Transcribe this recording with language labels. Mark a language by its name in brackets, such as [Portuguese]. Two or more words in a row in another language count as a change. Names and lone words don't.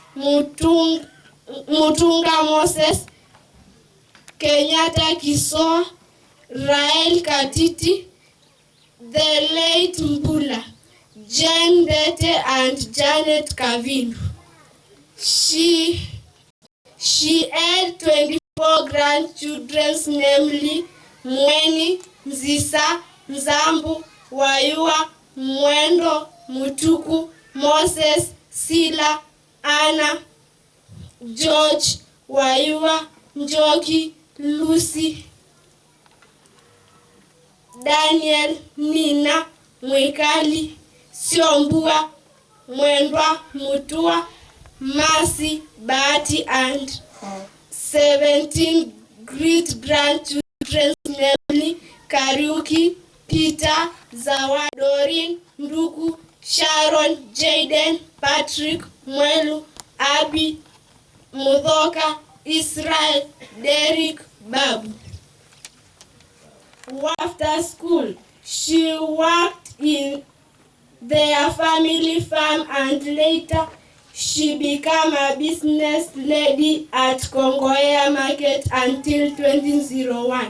[English] Mutunga Moses, Kenyatta Kisoa, Rael Katiti, the late Mbula, Jane Dete, and Janet Kavindu. She had 24 grandchildren, namely Mweni, Nzisa, Nzambu, Wayua, Mwendo, Mutuku, Moses, Sila, Anna, George, Wayua, Njoki, Lucy, Daniel, Nina, Mwikali, Siombua, Mwendwa, Mutua, Mercy, Bahati, and 17 great-grandchildren, namely Kariuki, Peter, Zawa, Doreen, Nduku, Sharon, Jaden, Patrick, Mwelu, Abby, Mudhoka, Israel, Derek, Babu. After school, she worked in their family farm, and later she became a business lady at Kongoya Market until 2001.